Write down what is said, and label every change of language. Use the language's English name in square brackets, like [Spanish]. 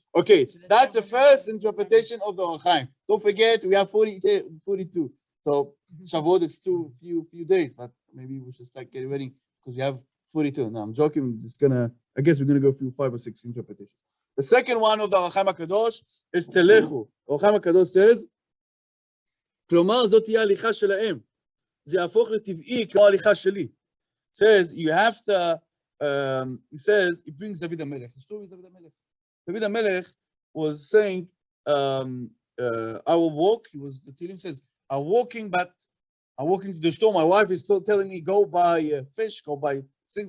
[English] Okay, that's the first interpretation of the Or HaChaim. Don't forget, we have 42. So Shavuot is few days, but maybe we should start getting ready because we have 42. No, I'm joking. I guess we're gonna go through 5 or 6 interpretations. The second one of the Or HaChaim HaKadosh is Telechu. [Hebrew] Or HaChaim HaKadosh [English] says, [Hebrew] כלומר, זאת תהיה ההליכה שלהם. זה יהפוך לטבעי כמו ההליכה שלי. [English] Says, you have to, he says, he brings David HaMelech. The story is David HaMelech. David HaMelech was saying, I will walk. The Tehillim says, I'm walking to the store. My wife is still telling me, go buy fish, go buy things.